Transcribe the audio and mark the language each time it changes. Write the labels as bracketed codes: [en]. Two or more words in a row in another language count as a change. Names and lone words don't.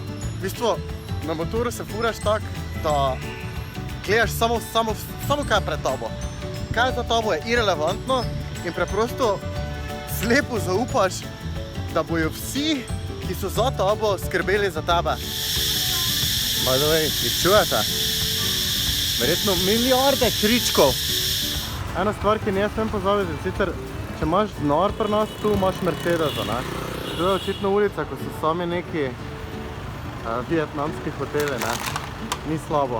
[sl] V bistvu, na motoru se furaš tak, da gledaš samo kaj je pred tabo. Kaj je za tabo je irelevantno in preprosto slepo zaupaš, da bojo vsi, ki so za tabo, skrbeli za tebe. [en] By the way, [sl] jih čujete? Verjetno milijarde kričkov. Ena stvar, ki ne smem pozabiti, sicer, če imaš denar pri nas, tu imaš Mercedesa, ne? Tu je očitno ulica, ko so sami neki vietnamski hoteli, ne? Ni slabo.